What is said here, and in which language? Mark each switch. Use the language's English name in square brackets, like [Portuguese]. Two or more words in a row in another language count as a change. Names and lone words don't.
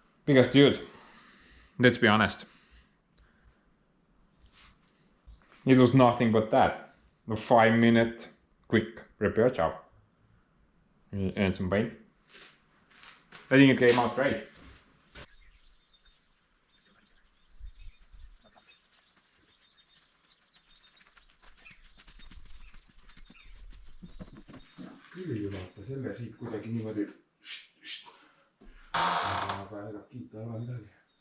[English] Because dude, let's be honest. It was nothing but that. A 5-minute quick repair job. And some paint. I think it came out great. [Estonian] küll vaata selle siit kuidagi niimoodi. Aga ega kiita ei ole midagi.